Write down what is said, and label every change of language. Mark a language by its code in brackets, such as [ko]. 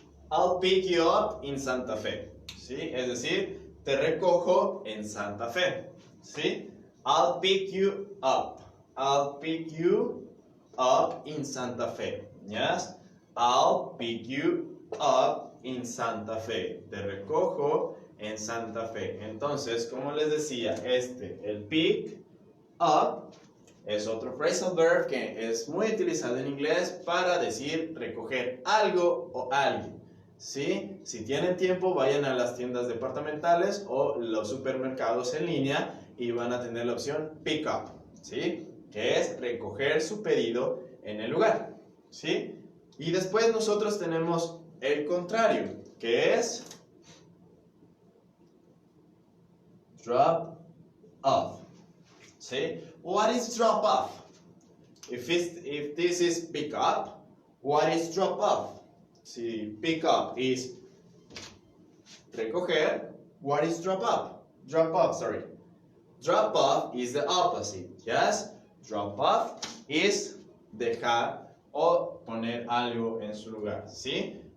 [en] I'll pick you up in Santa Fe, [es] ¿sí? Es decir, te recojo en Santa Fe, ¿sí? [en] I'll pick you up. I'll pick you up in Santa Fe. Yes? I'll pick you up in Santa Fe. [es] Te recojo en Santa Fe. Entonces, como les decía, el pick up es otro phrasal verb que es muy utilizado en inglés para decir recoger algo o alguien. ¿Sí? Si tienen tiempo, vayan a las tiendas departamentales o los supermercados en línea y van a tener la opción pick up, ¿sí? Que es recoger su pedido en el lugar, ¿sí? Y después nosotros tenemos el contrario, que es drop off, ¿sí? [en] What is drop off? If this is pick up, what is drop off? Si pick up is recoger, what is drop off? Drop off, sorry. Drop off is the opposite, yes? Drop off is [es] dejar o poner algo en su lugar, ¿sí?